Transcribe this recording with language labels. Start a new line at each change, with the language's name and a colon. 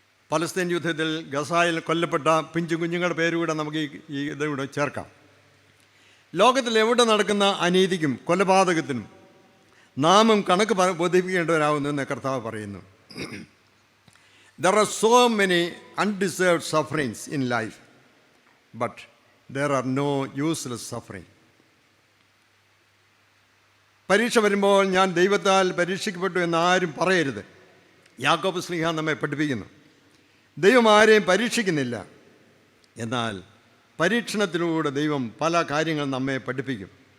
Malayalam: Palestine യുദ്ധത്തിൽ ഗസായിൽ കൊല്ലപ്പെട്ട പിഞ്ചു കുഞ്ഞുങ്ങളുടെ പേരുകൂടെ നമുക്ക് ഈ ഇതിലൂടെ ചേർക്കാം. ലോകത്തിൽ എവിടെ നടക്കുന്ന അനീതിക്കും കൊലപാതകത്തിനും നാമും കണക്ക് ബോധിപ്പിക്കേണ്ടവരാകുന്നു എന്ന് കർത്താവ് പറയുന്നു.
English: There are so many undeserved sufferings in life, but there are no useless suffering.
Malayalam: പരീക്ഷ വരുമ്പോൾ ഞാൻ ദൈവത്താൽ പരീക്ഷിക്കപ്പെട്ടു എന്ന് ആരും പറയരുത്. യാക്കോബ് ശ്ലീഹ നമ്മെ പഠിപ്പിക്കുന്നു. ദൈവം ആരെയും പരീക്ഷിക്കുന്നില്ല, എന്നാൽ പരീക്ഷണത്തിലൂടെ ദൈവം പല കാര്യങ്ങൾ നമ്മെ പഠിപ്പിക്കും.